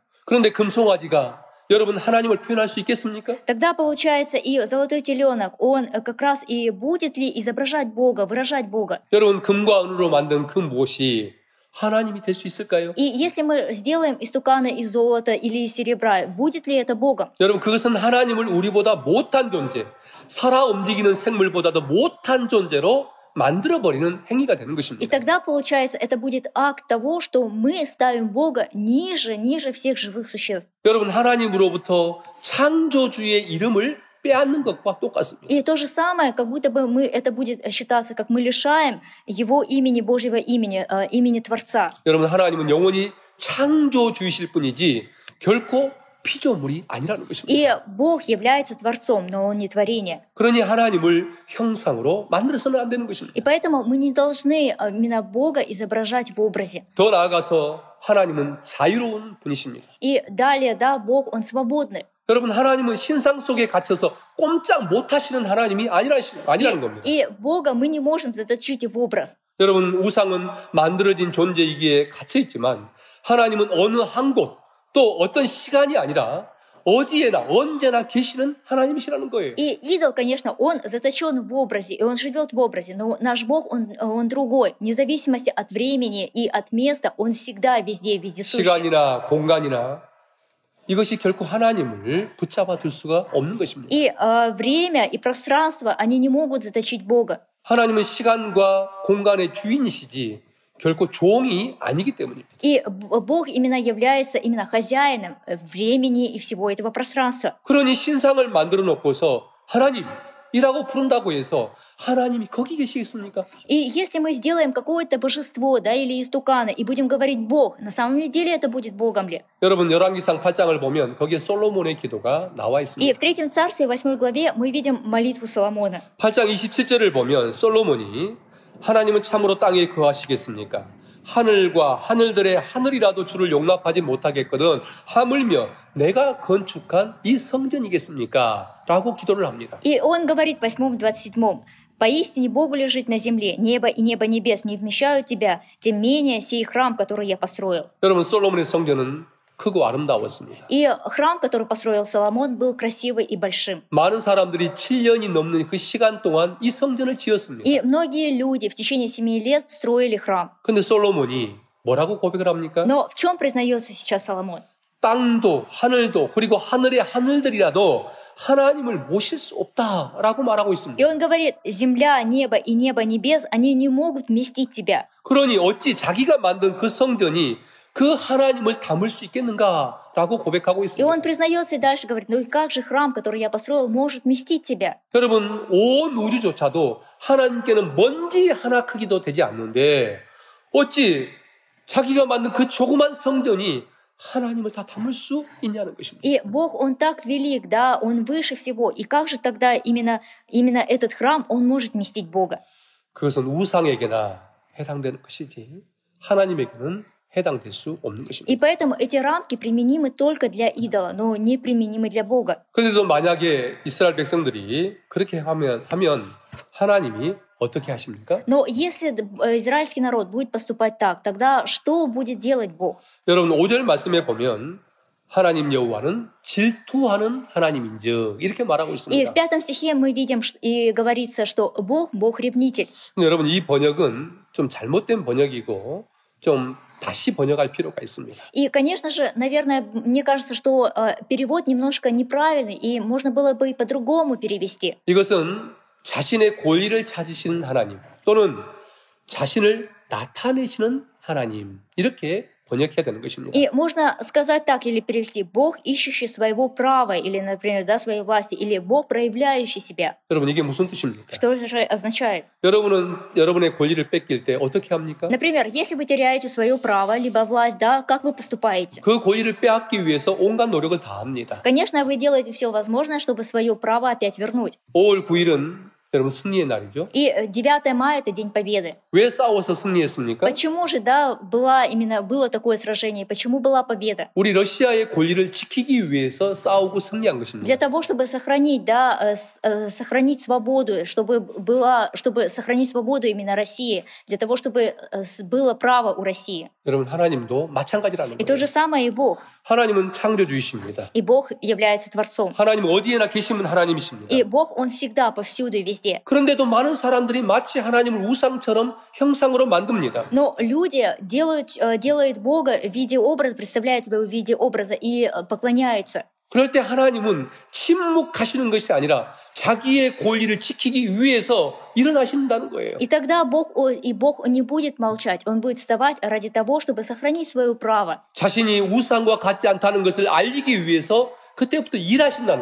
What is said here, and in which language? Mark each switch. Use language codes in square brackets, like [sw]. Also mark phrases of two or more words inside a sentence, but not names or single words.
[ko] 그런데 금송아지가 여러분 하나님을 표현할 수 있겠습니까? [ru] Тогда, получается, и золотой теленок, он как раз и будет ли изображать Бога, выражать Бога. [ko] 여러분 금과 은으로 만든 그 무엇이 하나님이 될 수 있을까요? [ru] И если мы сделаем истуканы из золота или из серебра, будет ли это Богом? [ko] 여러분 그것은 하나님을 우리보다 못한 존재, 살아 움직이는 생물보다도 못한 존재로 만들어버리는 행위가 되는 [ru] И [ko] 것입니다. [ru] тогда, получается, это будет акт того, что мы ставим Бога ниже всех живых существ. [ko] 여러분 하나님으로부터 창조주의 이름을 빼앗는 것과 똑같습니다. [ru] И то же самое, как будто бы это будет считаться, как мы лишаем Его имени, Божьего имени, имени Творца. [ko] 여러분 하나님은 영원히 창조주이실 뿐이지 결코 피조물이 아니라는 것입니다. [ru] И Бог является Творцом, но Он не творение. [ko] 그러니 하나님을 형상으로 만들어서는 안 되는 것입니다. [ru] И поэтому мы не должны именно Бога изображать в образе. [ko] 더 나아가서 하나님은 자유로운 분이십니다. [ru] И далее, да, Бог, Он свободный. [ko] 여러분 하나님은 신상 속에 갇혀서 꼼짝 못하시는 하나님이 아니라는 겁니다. [ru] И Бога мы не можем заточить в образ. [ko] 여러분 우상은 만들어진 존재이기에 갇혀있지만 하나님은 어느 한 곳 또 어떤 시간이 아니라 어디에나 언제나 계시는 하나님이시라는 거예요. [ru] И идол, конечно, он заточен в образе, и он живет в образе, но наш Бог, он другой. Вне зависимости от времени и от места, он всегда везде, вездесущий. [ko] 시간이나 공간이나 이것이 결코 하나님을 붙잡아 둘 수가 없는 것입니다. [ru] И время и пространство, они не могут заточить Бога. [ko] 하나님은 시간과 공간의 주인이시지 결코 종이 아니기 때문입니다. [ru] И Бог именно является именно хозяином времени и всего этого пространства. [ko] 그러니 신상을 만들어 놓고서 하나님이라고 부른다고 해서 하나님이 거기 계시겠습니까? [ru] И если мы сделаем какое-то божество, да, или истукана, и будем говорить Бог, на самом деле это будет Богом ли? [ko] 여러분 열왕기상 8장을 보면 거기에 솔로몬의 기도가 나와 [ru] И [ko] 있습니다. [ru] в 3 царстве, 8 главе, мы видим молитву Соломона. [ko] 8장 27절을 보면 솔로몬이 하나님은 참으로 땅에 거하시겠습니까? 하늘과 하늘들의 하늘이라도 주를 용납하지 못하겠거든 하물며 내가 건축한 이 성전이겠습니까? 라고 기도를 합니다. [ru] И он говорит в 8-27: «Поистине Богу лежит на земле, небо и небо небес не вмещают тебя, тем менее сей храм, который я построил». [ko] 여러분, 솔로몬의 성전은 크고 아름다웠습니다. [ru] И храм, который построил Соломон, был красивый и большим. [ko] 많은 사람들이 7년이 넘는 그 시간 동안 이 성전을 지었습니다. [ru] И многие люди в течение 7 лет строили храм. [ko] 근데 솔로몬이 뭐라고 고백을 합니까? [ru] Но в чем признается сейчас Соломон? [ko] 땅도 하늘도 그리고 하늘의 하늘들이라도 하나님을 모실 수 없다라고 말하고 있습니다. [ru] И он говорит: земля, небо и небо небес, они не могут вместить тебя. [ko] 그러니 어찌 자기가 만든 그 성전이 그 하나님을 담을 수 있겠는가라고 고백하고 [ru] И [ko] 있습니다. [ru] он признается и дальше говорит: ну и как же храм, который я построил, может вместить тебя? [ko] 여러분, 온 우주조차도 하나님께는 먼지 하나 크기도 되지 않는데 어찌 자기가 만든 그 조그만 성전이 하나님을 다 담을 수 있냐는 것입니다. [ru] И Бог, Он так велик, да, Он выше всего. И как же тогда именно этот храм, он может вместить Бога? [ko] 그것은 우상에게나 해당되는 것이지 하나님에게는 해당될 수 없는 것입니다. [ru] И поэтому эти рамки применимы только для идола, но не применимы для Бога. [ko] 그런데도 만약에 이스라엘 백성들이 그렇게 하면 하나님이 어떻게 하십니까? [ru] Но если израильский народ будет поступать так, тогда что будет делать Бог? [ko] 여러분 5절 말씀에 보면 하나님 여호와는 질투하는 하나님인즉 이렇게 말하고 [ru] И [ko] 있습니다. [ru] в 5 стихе мы видим и говорится, что Бог ревнитель. [ko] 근데 여러분 이 번역은 좀 잘못된 번역이고 좀 다시 번역할 필요가 있습니다. [ru] И, конечно же, наверное, мне кажется, что перевод немножко неправильный, и можно было бы и по-другому перевести. [ko] 이것은 자신의 권리를 찾으시는 하나님 또는 자신을 나타내시는 하나님 이렇게 번역해야 되는 것입니다. [ru] И можно сказать так или перевести: Бог, ищущий своего права, или, например, да, своей власти, или Бог, проявляющий себя. [ko] 여러분 이게 무슨 뜻입니까? [ru] Что же означает? [ko] 여러분은 여러분의 권리를 뺏길 때 어떻게 합니까? [ru] Например, если вы теряете свое право, либо власть, да, как вы поступаете? [ko] 그 권리를 빼앗기 위해서 온갖 노력을 다합니다. [ru] Конечно, вы делаете все возможное, чтобы свое право опять вернуть. [ko] 5월 9일은 여러분 승리의 날이죠. [ru] И 9 мая — это День Победы. [ko] 왜 싸워서 승리했습니까? [ru] Почему же, да, было такое сражение? Почему была победа? [ko] 우리 러시아의 권리를 지키기 위해서 싸우고 승리한 것입니다. [ru] Для того, чтобы сохранить, да, сохранить свободу, чтобы сохранить свободу именно России, для того, чтобы было право у России. [ko] 여러분 하나님도 마찬가지라는 [ru] И то [ko] 거예요. [ru] же самое и Бог. [ko] 하나님은 창조주이십니다. [ru] И Бог является Творцом. [ko] 하나님은 어디에나 계시는 하나님이십니다. [ru] И Бог, Он всегда, повсюду и везде. [ko] 그런데도 많은 사람들이 마치 하나님을 우상처럼 형상으로 만듭니다. [ru] Но люди делают Бога в виде образа, представляют его в виде образа и поклоняются. [ko] 그럴 때 하나님은 침묵하시는 것이 아니라 자기의 권리를 지키기 위해서 일어나신다는 거예요. [ru] И тогда Бог не будет молчать, Он будет вставать ради того, чтобы сохранить свое право. [ko] 자신이 우상과 같지 않다는 것을 알리기 위해서 그때부터 일하신다는